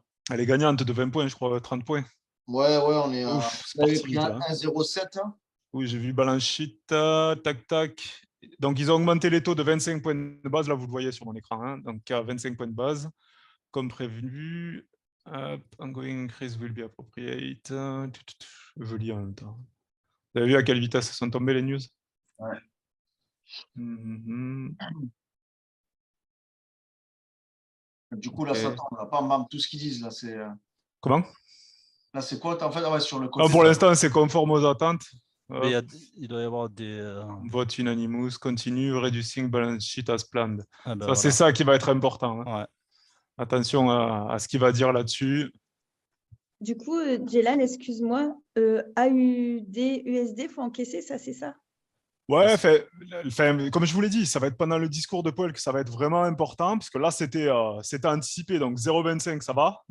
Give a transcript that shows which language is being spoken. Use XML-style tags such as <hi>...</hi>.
<fr>Elle est gagnante de 20 points, je crois, 30 points. Ouais, on est. Ouf, on avait pris un 1,07. Oui, j'ai vu balance sheet. Tac, tac. Donc, ils ont augmenté les taux de 25 points de base. Là, vous le voyez sur mon écran. Donc, à 25 points de base, comme prévu.</fr> <en>Ongoing increase will be appropriate.</en> <fr>Je lis en même temps. Vous avez vu à quelle vitesse sont tombées les news? Ouais. Du coup, là, ça tombe. On n'a pas même tout ce qu'ils disent. Là, c'est. Comment? Là, c'est quoi en fait sur le côté. Pour l'instant, c'est conforme aux attentes. Il doit y avoir des.</fr> <en>Vote unanimous, continue, reducing balance sheet as planned.</en> <fr>Ah ben ça, voilà. c'est ça qui va être important. Ouais. Attention à ce qu'il va dire là-dessus. Du coup, Jelan, excuse-moi, AUD, USD, il faut encaisser, ça, c'est ça? Ouais, comme je vous l'ai dit, ça va être pendant le discours de Paul que ça va être vraiment important, parce que là, c'était anticipé, donc 0,25, ça va.</fr>